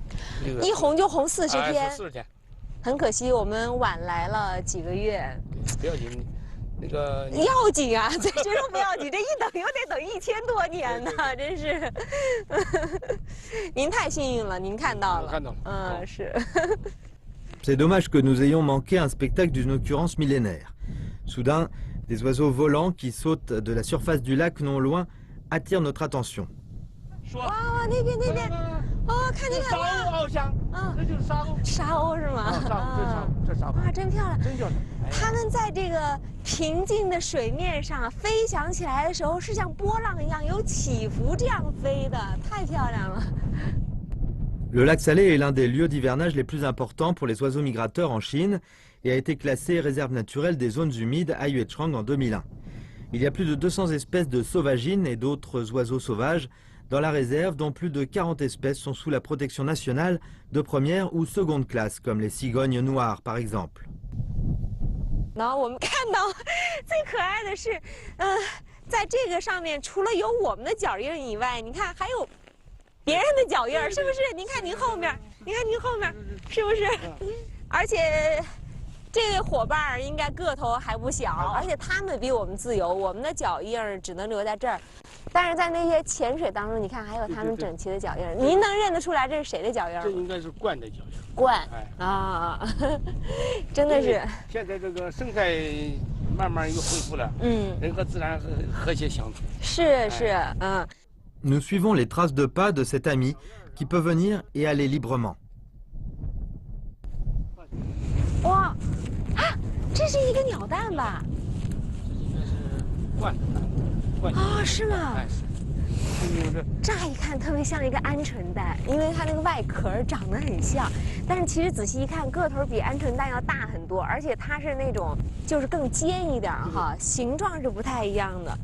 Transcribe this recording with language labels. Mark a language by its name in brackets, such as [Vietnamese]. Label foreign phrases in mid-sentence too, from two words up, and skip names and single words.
[Chinese] 一红就红40天。 40天。很可惜，我们晚来了几个月。不要紧，那个要紧啊！谁说不要紧？这一等又得等1000多年呢，真是。您太幸运了，您看到了。看到了。是。 [French] C'est dommage que nous ayons manqué un spectacle d'une occurrence millénaire. Soudain, des oiseaux volants qui sautent de la surface du lac non loin attirent notre attention. [Chinese] 哇，那边。哦，看见了。沙鸥翱翔，这就是沙鸥。沙鸥是吗？这沙鸥。哇，真漂亮，真漂亮。它们在这个平静的水面上飞翔起来的时候，是像波浪一样有起伏这样飞的，太漂亮了。 [French] Le lac Salé est l'un des lieux d'hivernage les plus importants pour les oiseaux migrateurs en Chine et a été classé réserve naturelle des zones humides à Yuechang en 2001. Il y a plus de 200 espèces de sauvagines et d'autres oiseaux sauvages dans la réserve, dont plus de 40 espèces sont sous la protection nationale de première ou seconde classe, comme les cigognes noires par exemple. [Chinese] 然后我们看到最可爱的是，在这个上面除了有我们的脚印以外，你看还有别人的脚印，是不是？您看您后面，是不是？而且这位伙伴应该个头还不小，而且他们比我们自由，我们的脚印只能留在这儿。但是在那些浅水当中，你看还有它们整齐的脚印。您能认得出来这是谁的脚印吗？这应该是鹳的脚印。鹳，啊，真的是。现在这个生态慢慢又恢复了，人和自然和谐相处。是， [French] Nous suivons les traces de pas de cet ami qui peut venir et aller librement. [Chinese] 哇，啊，这是一个鸟蛋吧？这应该是鹳蛋。哦，是吗？乍一看特别像一个鹌鹑蛋，因为它那个外壳长得很像，但是其实仔细一看，个头比鹌鹑蛋要大很多，而且它是那种就是更尖一点哈，形状是不太一样的。